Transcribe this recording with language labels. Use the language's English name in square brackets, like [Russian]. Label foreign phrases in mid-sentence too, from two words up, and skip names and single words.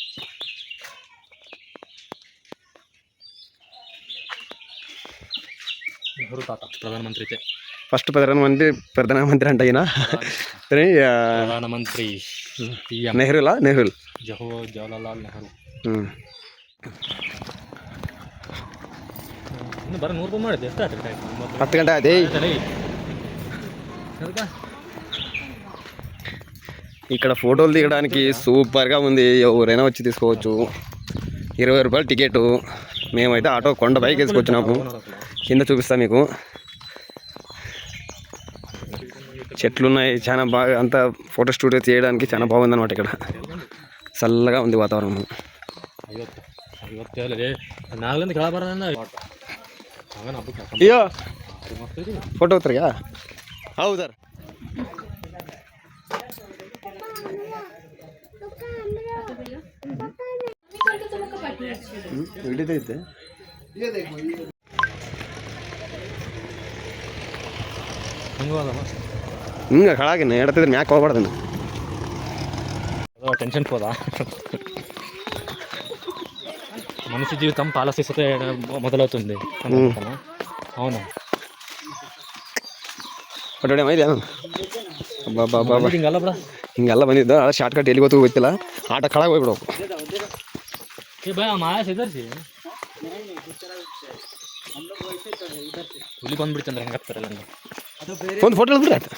[Telugu] ఫస్ట్ ప్రధానమంత్రి అంటే అయినా ప్రధానమంత్రి నెహ్రూ జవహర్లాల్ నెహ్రూ. [Kannada] ಹತ್ತು ಗಂಟೆ ಅದೇ [Telugu] ఇక్కడ ఫోటోలు దిగడానికి సూపర్గా ఉంది. ఎవరైనా వచ్చి తీసుకోవచ్చు. 20 రూపాయలు టికెట్. మేమైతే ఆటో కొండ పైకి వేసుకొచ్చినాము. కింద చూపిస్తా మీకు. చెట్లు ఉన్నాయి చాలా బాగా. అంతా ఫోటో స్టూడియో చేయడానికి చాలా బాగుంది అనమాట. ఇక్కడ చల్లగా ఉంది వాతావరణం. అయ్యో ఫోటో అవుతారుగా అవుతారు. [Kannada] ಹಿಡಿದೈತೆ ಹಿಂಗೆ ಕಳಾಗಿನ ಎಡತಿದ್ರೆ ಮ್ಯಾಕ್ ಹೋಗ್ಬಾರ್ದು. [Telugu] టెన్షన్ పోదా. మనిషి జీవితం పాలసీతో మొదలవుతుంది. [Kannada] అవును ಹಿಂಗೆಲ್ಲ ಬಂದಿದ್ದು ಅದು ಶಾರ್ಟ್ ಕಟ್ ಎಲ್ಲಿ ಗೊತ್ತು ಗೊತ್ತಿಲ್ಲ. ಆಟ ಕಳಾಗ ಹೋಗ್ಬಿಡ್ಬೇಕು. ಹುಲಿ ಬಂದ್ಬಿಡ್ತಂದ್ರೆ ಹೆಂಗಾಗ್ತಾರಲ್ಲ ಒಂದು ಫೋಟೋ ಹಿಡಿದ್ಬಿಟ್ರೆ ಆಯ್ತು.